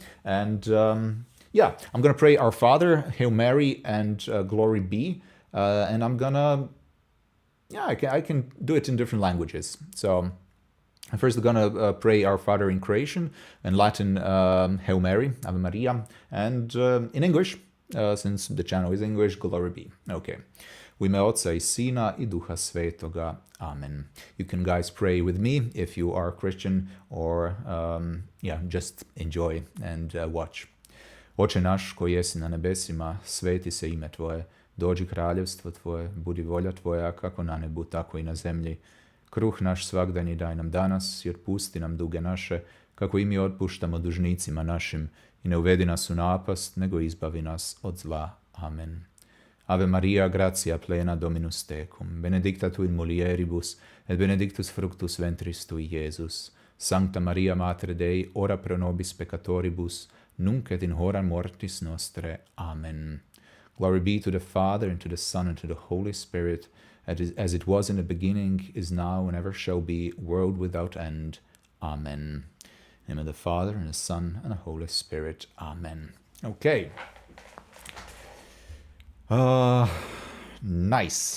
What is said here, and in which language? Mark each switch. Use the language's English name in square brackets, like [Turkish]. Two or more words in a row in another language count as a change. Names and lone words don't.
[English] And yeah, I'm gonna pray Our Father, Hail Mary, and Glory Be. And I'm gonna, yeah, I can do it in different languages. So I'm first gonna pray Our Father in Croatian, in Latin, Hail Mary, Ave Maria, and in English, since the channel is English, Glory Be. Okay. [Croatian] U ime Oca I Sina I Duha Svetoga. Amen. [English] You can guys pray with me if you are Christian, or yeah, just enjoy and watch. [Croatian] Oče naš koji jesi na nebesima, sveti se ime Tvoje, dođi kraljevstvo Tvoje, budi volja Tvoja kako na nebu, tako i na zemlji. Kruh naš svagdanji daj nam danas i otpusti nam duge naše, kako i mi otpuštamo dužnicima našim, i ne uvedi nas u napast, nego izbavi nas od zla. Amen. [Latin] Ave Maria, gratia plena Dominus tecum, benedicta tu in mulieribus, et benedictus fructus ventris tui, Iesus. Sancta Maria Mater Dei, ora pro nobis peccatoribus, nunc et in hora mortis nostre. Amen. [English] Glory be to the Father, and to the Son, and to the Holy Spirit, as it was in the beginning, is now, and ever shall be, world without end. Amen. In the name of the Father, and the Son, and the Holy Spirit. Amen. Okay. Nice.